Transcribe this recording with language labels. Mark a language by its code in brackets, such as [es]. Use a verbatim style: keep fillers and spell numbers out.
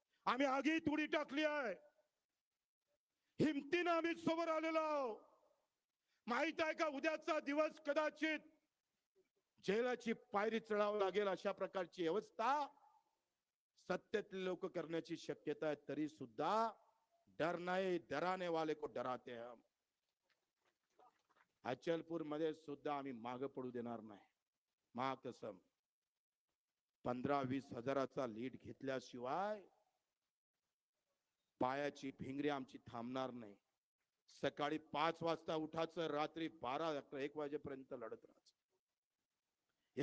[mr] आम्ही आगीत उडी टाकली आहे, हिमतीनं आम्ही समोर आलेलो आहोत. माहित आहे का उद्याचा दिवस कदाचित जेलाची पायरी चढावं लागेल, अशा प्रकारची अवस्था सत्तेतले लोक करण्याची शक्यता आहे. तरी सुद्धा डर नाही, [hi] डराने वाले को डराते हैं हम. [mr] अचलपूर मध्ये सुद्धा आम्ही मागे पडू देणार नाही. महाकसम पंधरा वीस हजाराचा लीड घेतल्याशिवाय पायाची भिंगरी आमची थांबणार नाही. सकाळी पाच वाजता उठायचं, रात्री बारा अकरा एक वाजेपर्यंत लढत राहायचं.